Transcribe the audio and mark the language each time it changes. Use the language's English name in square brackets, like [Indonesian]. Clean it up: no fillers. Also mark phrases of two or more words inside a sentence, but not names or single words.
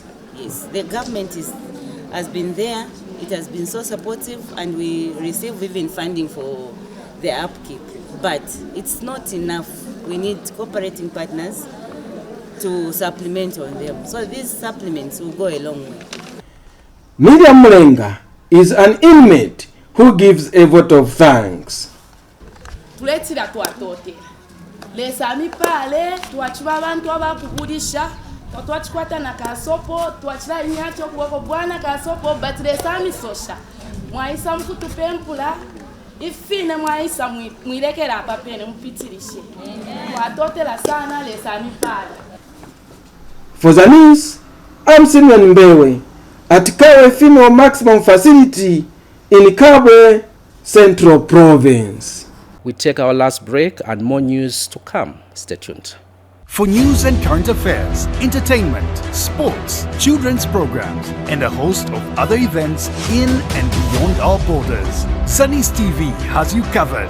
[English] Yes, the government has been there. It has been so supportive, and we receive even funding for the upkeep. But it's not enough. We need cooperating partners to supplement on them. So these supplements will go a long way. Miriam Mulenga is an inmate who gives a vote of thanks. [Bemba] Tuletira twatotera lesami pale twachiba abantu abakugurisha twatwachikwata na kasopo twachira inyacho kuwako bwana kasopo but lesami sosha mwaisa mkutupempula ifine mwaisa mwilekera hapa pene mpitirishe twatotera sana lesami pale. [English] For Zanis, I'm Simeon Mbewe at Kawe Female Maximum Facility in Kabwe, Central Province. We take our last break and more news to come. Stay tuned. For news and current affairs, entertainment, sports, children's programs, and a host of other events in and beyond our borders, Zanis TV has you covered.